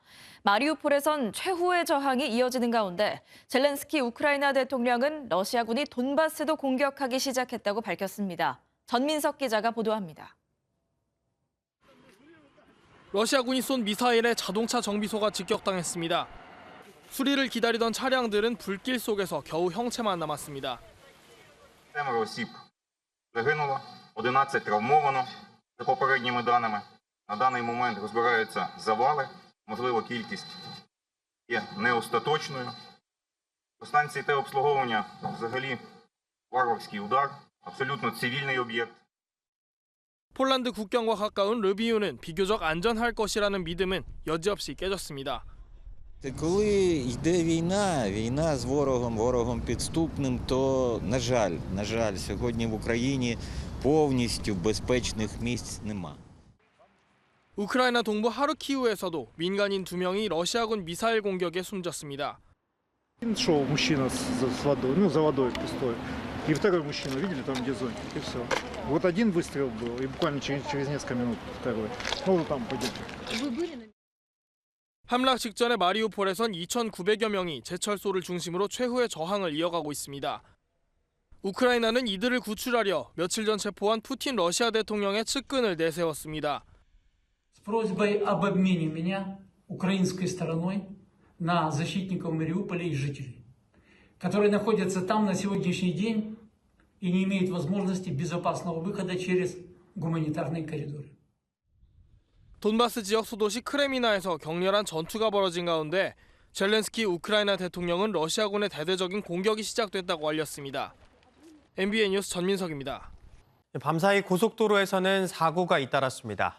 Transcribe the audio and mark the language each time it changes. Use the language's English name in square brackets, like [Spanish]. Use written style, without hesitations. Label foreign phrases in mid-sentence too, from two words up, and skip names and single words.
[Korean] 마리우폴에선 최후의 저항이 이어지는 가운데 젤렌스키 우크라이나 대통령은 러시아군이 돈바스도 공격하기 시작했다고 밝혔습니다. 전민석 기자가 보도합니다. 러시아군이 쏜 미사일에 자동차 정비소가 직격당했습니다. 수리를 기다리던 차량들은 불길 속에서 겨우 형체만 남았습니다. [Ukrainian] 7 осіб загинуло, 11 травмовано. За попередніми даними, на даний момент розбираються завали, можливо, кількість є неостаточною. По станції теобслуговування взагалі варварський удар, абсолютно цивільний об'єкт. [Korean] 폴란드 국경과 가까운 르비우는 비교적 안전할 것이라는 믿음은 여지없이 깨졌습니다. [Ukrainian] Коли йде війна з ворогом підступним, то, на жаль, сьогодні в Україні повністю безпечних місць нема. [Korean] 우크라이나 동부 하르키우에서도 민간인 2명이 러시아군 미사일 공격에 숨졌습니다. [Russian] Шел мужчина с водой, за водой пустой. И второй мужчина, видели, там где зонтик, и все. Вот один выстрел был, и буквально через несколько минут второй. Ну, там пойдете. [Korean] 함락 직전에 마리우폴에선 2,900여 명이 제철소를 중심으로 최후의 저항을 이어가고 있습니다. 우크라이나는 이들을 구출하려 며칠 전 체포한 푸틴 러시아 대통령의 측근을 내세웠습니다. [Russian] С просьбой об обмене меня украинской стороной на защитников Мариуполя и жителей, которые находятся там на сегодняшний день и не имеют возможности безопасного выхода через гуманитарные коридоры. [Korean] 돈바스 지역 소도시 크레미나에서 격렬한 전투가 벌어진 가운데 젤렌스키 우크라이나 대통령은 러시아군의 대대적인 공격이 시작됐다고 알렸습니다. MBN 뉴스 전민석입니다. 밤사이 고속도로에서는 사고가 잇따랐습니다.